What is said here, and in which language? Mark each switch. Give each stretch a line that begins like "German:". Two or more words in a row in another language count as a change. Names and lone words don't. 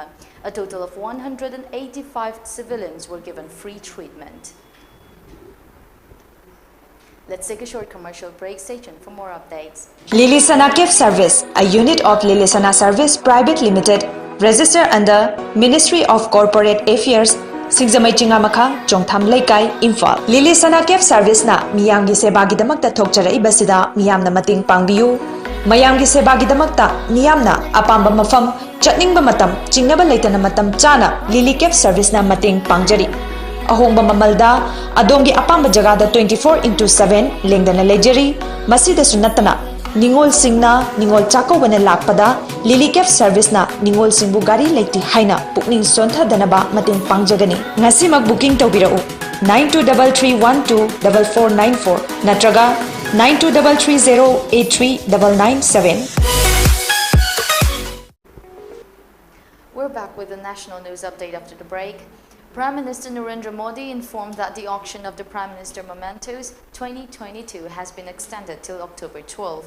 English: A total of 185 civilians were given free treatment. Let's take a short commercial break. Stay tuned for more updates. Lilisana Gift Service, a unit of Lilisana Service Private Limited, registered under Ministry of Corporate Affairs, Singzamai Chingamakang, Jongtham Laikai, Imphal.
Manipuri: Lilisana Gift Service na miyamgi sebagidamakta thokchara ibasida miyamna mating pangbiyu. Mayamgi sebagidamakta miyamna apamba mafam chatningba matam chingnaba leitana matam chana Lili Gift Service na mating pangjari. Ahongba mamalda adongi apamba jagada 24/7 lengdana lejeri masida sunatana ningol singna ningol chakobana lakpada Lili Gift Service na ningol singbu gari leiti haina pukning sontha danaba mating pangjagani ngasi mag booking tawbirau 9233124494 natraga 9233083997.
English: We're back with the national news update after the break. Prime Minister Narendra Modi informed that the auction of the Prime Minister Mementos 2022 has been extended till October 12.